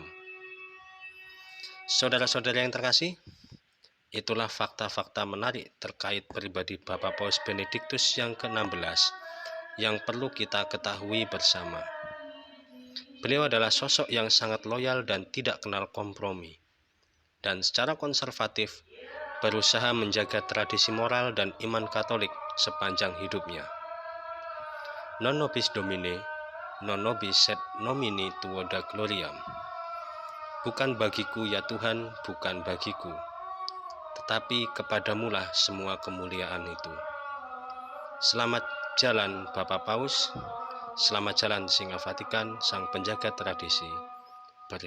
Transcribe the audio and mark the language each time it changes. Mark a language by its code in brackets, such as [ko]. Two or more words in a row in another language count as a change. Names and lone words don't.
[id] Saudara-saudara yang terkasih, itulah fakta-fakta menarik terkait pribadi Bapak Paus Benediktus yang ke-16 yang perlu kita ketahui bersama. Beliau adalah sosok yang sangat loyal dan tidak kenal kompromi, dan secara konservatif berusaha menjaga tradisi moral dan iman Katolik sepanjang hidupnya. [la] Non nobis Domine, non nobis sed nomini tuo da gloriam. [id] Bukan bagiku ya Tuhan, bukan bagiku, tetapi kepadamulah semua kemuliaan itu. Selamat jalan Bapak Paus, selamat jalan Singa Vatikan, sang penjaga tradisi.